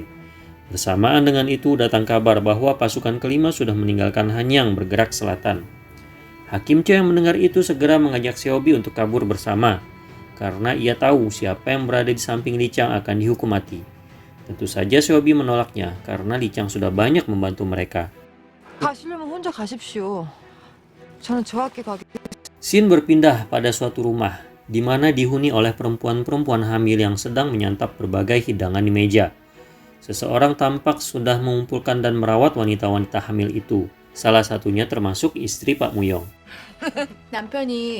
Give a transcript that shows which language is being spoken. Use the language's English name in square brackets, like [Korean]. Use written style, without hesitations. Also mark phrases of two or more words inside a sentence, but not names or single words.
[Indonesian] Bersamaan dengan itu datang kabar bahwa pasukan kelima sudah meninggalkan Hanyang bergerak selatan. Hakim Cho yang mendengar itu segera mengajak Xiaobi untuk kabur bersama, karena ia tahu siapa yang berada di samping Li Chang akan dihukum mati. Tentu saja Xiaobi menolaknya karena Li Chang sudah banyak membantu mereka. [Korean] 가시려면 혼자 가십시오. 저는 저 학교 가기. [Indonesian] Scene berpindah pada suatu rumah, di mana dihuni oleh perempuan-perempuan hamil yang sedang menyantap berbagai hidangan di meja. Seseorang tampak sudah mengumpulkan dan merawat wanita-wanita hamil itu. Salah satunya termasuk istri Pak Muyong. [Korean] 남편이